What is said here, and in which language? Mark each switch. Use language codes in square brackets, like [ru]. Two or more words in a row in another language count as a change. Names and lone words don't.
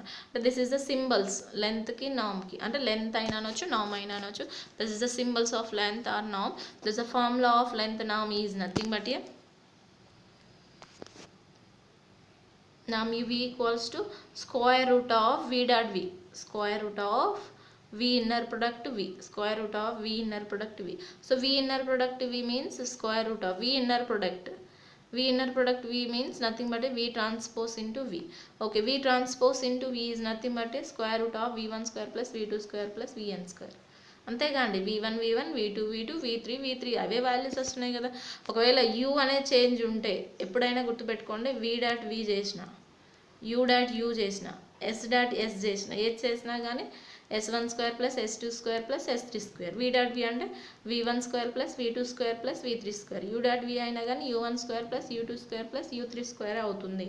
[te] అంటే [en] this is the symbols [te] లెంత్కి నామ్కి, అంటే లెంత్ అయినా అనొచ్చు నామ్ అయినా అనొచ్చు. [en] this is the symbols of length or norm. this the formula of length norm is nothing but a norm v equals to square root of v dot v, square root of v inner product v, square root of v inner product v. So v inner product v means square root of v inner product. V inner product v means nothing but a v transpose into v. Okay, v transpose into v is nothing but a square root of v1 square plus v2 square plus vn square. [te] అంతేగాండి, v1 v1 v2 v2 v3 v3 అవే వాల్యూస్ వస్తున్నాయి కదా. ఒకవేళ u అనే చేంజ్ ఉంటే ఎప్పుడైనా గుర్తుపెట్టుకోండి, [en] v dot v [te] చేసిన, [en] u dot u [te] చేసిన, [en] s dot s [te] చేసిన, ఏది చేసినా కానీ [en] s1 square plus s2 square plus s3 square, v dot v [te] అంటే [en] v1 square plus v2 square plus v3 square, u dot v [te] అయినా కానీ [en] u1 square plus u2 square plus u3 square [te] అవుతుంది.